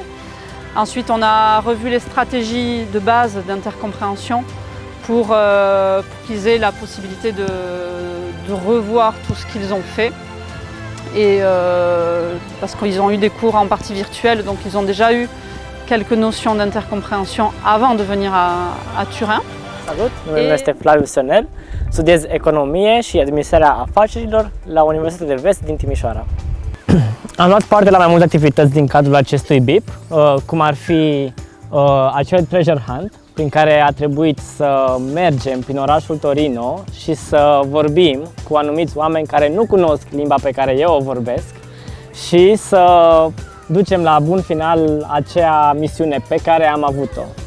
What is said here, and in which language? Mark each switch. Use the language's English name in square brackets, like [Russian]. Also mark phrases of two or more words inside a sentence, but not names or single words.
[French] Ensuite, on a revu les stratégies de base d'intercompréhension pour qu'ils aient la possibilité de revoir tout ce qu'ils ont fait. Et parce qu'ils ont eu des cours en partie virtuels, donc ils ont déjà eu quelques notions d'intercompréhension avant de venir à Turin. [Romanian] Salut, numele meu este Flaviu Sănel, studiez economie și administrarea afacerilor la Universitatea de Vest din Timișoara. Am luat parte la mai multe activități din cadrul acestui BIP, cum ar fi acel [English] treasure hunt, [Romanian] prin care a trebuit să mergem prin orașul Torino și să vorbim cu anumiți oameni care nu cunosc limba pe care eu o vorbesc și să ducem la bun final acea misiune pe care am avut-o.